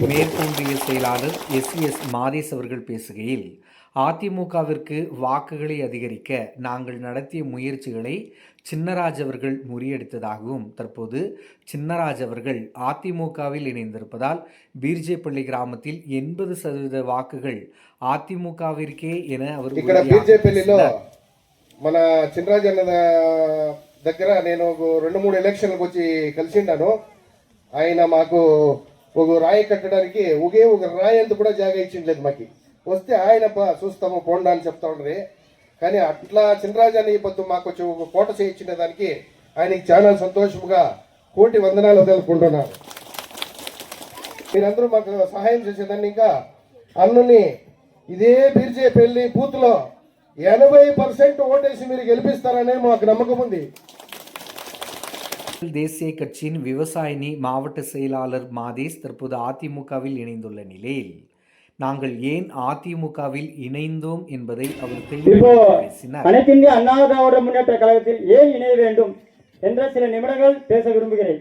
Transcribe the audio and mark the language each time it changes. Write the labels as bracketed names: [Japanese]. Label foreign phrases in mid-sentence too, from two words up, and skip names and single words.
[Tamil] மேற்கொண்டிய செயலாளர் எஸ் மாதேஸ் அவர்கள் பேசுகையில், அதிமுகவிற்கு வாக்குகளை அதிகரிக்க நாங்கள் நடத்திய முயற்சிகளை சின்னராஜ் அவர்கள் முறியடித்ததாகவும், தற்போது சின்னராஜ் அவர்கள் அதிமுகவில் இணைந்திருப்பதால் பீர்ஜேப்பள்ளி கிராமத்தில் 80% வாக்குகள் அதிமுகவிற்கே என அவர் [Telugu] మన చిన్నరాజు అన్న దగ్గర నేను 2-3 ఎలక్షన్లకు వచ్చి కలిసిండాను. ఆయన మాకు ఒక రాయి కట్టడానికి ఒకే ఒక రాయి అంత కూడా జాగా ఇచ్చిండలేదు. మాకు వస్తే ఆయన చూస్తాము పోండా అని చెప్తా ఉండ్రి. కానీ అట్లా చిన్నరాజు అని పొద్దు మాకు వచ్చి ఒక కోట చేయించిన దానికి ఆయనకి చాలా సంతోషముగా కోటి వందనాలు తెలుపుకుంటున్నారు. మీరందరూ మాకు సహాయం చేసేదాన్ని ఇంకా అన్నుని ఇదే బీర్జేపల్లి బూత్లో 80% ఓటేసి మీరు గెలిపిస్తారనే మాకు నమ్మకం ఉంది. [Tamil] தேசிய கட்சியின் விவசாயினி மாவட்ட செயலாளர் மாதேஸ் தற்போது அதிமுகவில் இணைந்துள்ள நிலையில் நாங்கள் ஏன் அதிமுகவில் இணைந்தோம் என்பதை அவர் பேசினார். அனைத்து இந்திய அண்ணா திராவிட முன்னேற்ற கழகத்தில் ஏன் இணைய வேண்டும் என்ற சில நிமிடங்கள் பேச விரும்புகிறேன்.